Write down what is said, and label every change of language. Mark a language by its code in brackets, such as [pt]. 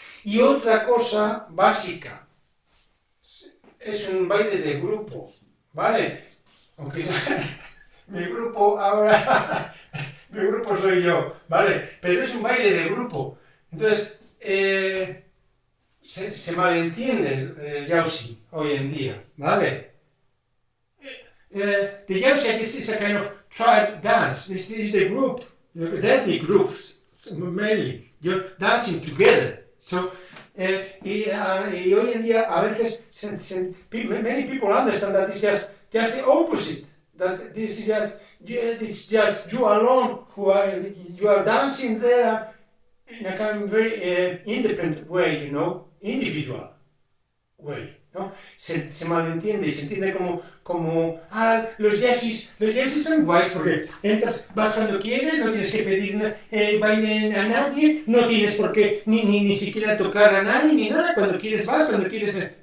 [es] Y otra cosa básica, es un baile de grupo, ¿vale? Aunque mi grupo ahora, mi grupo soy yo, ¿vale? Pero es un baile de grupo. Entonces, se malentiende el Jauzi hoy en día, ¿vale? [en] The Jauziak is a kind of tribe dance. This is the group, the ethnic groups, mainly. You're dancing together. So, [es] y hoy en día a veces [en] many people understand that it's just the opposite. That this is just you alone you are dancing there in a kind of very independent way, you know, individual way, ¿no? [es] Se malentiende y se entiende como los jazzis son guays porque entras, vas cuando quieres, no tienes que pedir baile a nadie, no tienes por qué ni siquiera tocar a nadie ni nada, cuando quieres vas, cuando quieres...